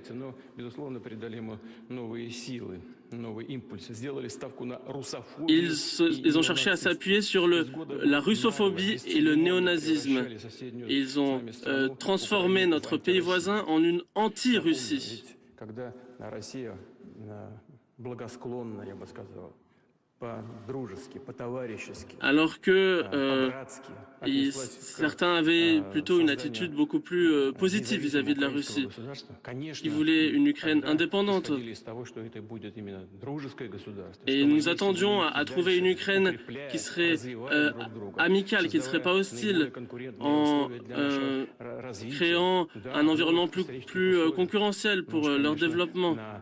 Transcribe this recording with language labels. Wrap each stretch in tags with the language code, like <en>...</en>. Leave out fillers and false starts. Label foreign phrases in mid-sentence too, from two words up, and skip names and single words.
<fr>Ils ont cherché à s'appuyer sur la russophobie et le néonazisme. Ils ont transformé notre pays voisin en une anti-Russie.</fr> <ru>когда Россия благосклонна, я бы сказал, по-дружески, по-товарищески,</ru> <fr>alors que</fr> <ru>по-братски,</ru> <fr>certains avaient plutôt une attitude beaucoup plus positive vis-à-vis de la Russie. Ils voulaient une Ukraine indépendante. Et nous attendions à trouver une Ukraine qui serait amicale, qui ne serait pas hostile, en créant un environnement plus concurrentiel pour leur développement.</fr>